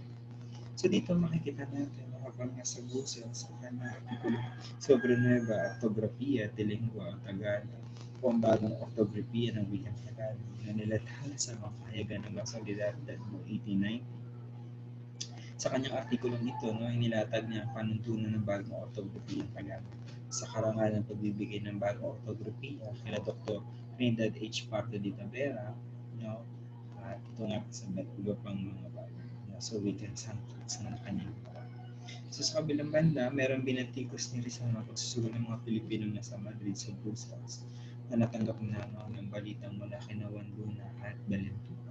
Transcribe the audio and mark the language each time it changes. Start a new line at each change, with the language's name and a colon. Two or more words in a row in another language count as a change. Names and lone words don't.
Filipino: So dito makikita natin na habang nasa busa sa kanyang artikulo sobre Nueva Ortografiya de Lingua Tagalog o ang bagong ortografiya ng wikang Tagalog na nilathala sa mga pahayagan ng Solidaridad noong 1890. Sa kanyang artikulong ito, no, inilatag niya ang panuntunan ng bagong ortografiya ng Tagalog sa karangalan ng pagbibigay ng bagong ortografiya kina Dr. Trinidad H. Pardo de Tavera, no, at ito nga sa iba pang mga bago, no, so wikang sangkits ng kanyang gawa. So sa kabilang banda, merong binatikos ni Rizal na pagsusugal ng mga Pilipino na sa Madrid sa Brussels na natanggap na, no, ng balitang mula kina Juan Luna at Valentura.